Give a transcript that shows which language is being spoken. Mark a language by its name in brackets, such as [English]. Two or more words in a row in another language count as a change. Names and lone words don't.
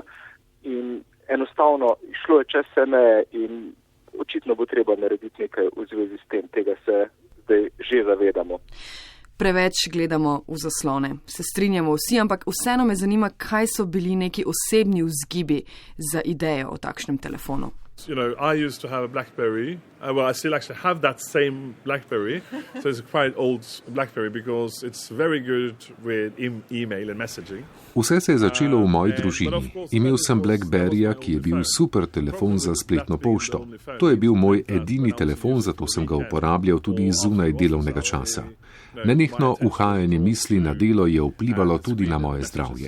[Slovenian] In enostavno šlo je čez vse meje in očitno bo treba narediti nekaj v zvezi s tem, tega se zdaj že zavedamo. Preveč gledamo v zaslone, se strinjamo vsi, ampak vseeno me zanima, kaj so bili neki osebni vzgibi za idejo o takšnem telefonu. [English] I used to have a BlackBerry. I still actually have that same BlackBerry. So it's a quite old BlackBerry because it's very good with email and messaging. [Slovenian] Vse se je začelo v moji družini. Imel sem BlackBerryja, ki je bil super telefon za spletno pošto. To je bil moj edini telefon, zato sem ga uporabljal tudi zunaj delovnega časa. Nenehno uhajanje misli na delo je vplivalo tudi na moje zdravje.